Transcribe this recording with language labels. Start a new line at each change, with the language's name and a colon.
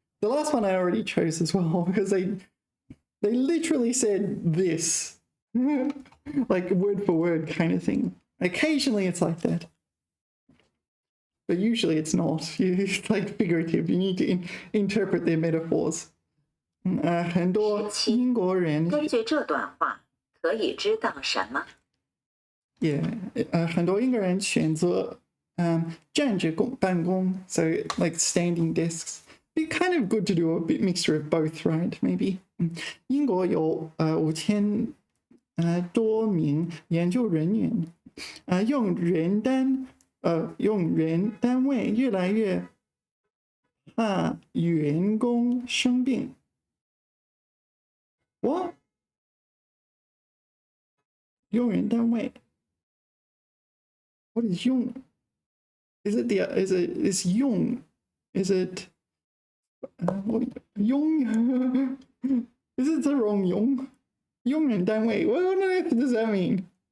English: The last one I already chose as well because they literally said this. Like word for word kind of thing. Occasionally it's like that. But usually it's not. It's like figurative. You need to interpret their metaphors.
Chinese: 很多英国人根据这段话可以知道什么？
English: Yeah,
Chinese: 很多英国人选择站着办公
English: so like standing desks. Be kind of good to do a bit mixture of both, right? Maybe.
Chinese: 英国有5000多名研究人员，用人单位越来越怕员工生病。
English: What? 用人单位 What is 用 Is it用 Is it 用 Is it the wrong 用人单位 What on earth does that mean?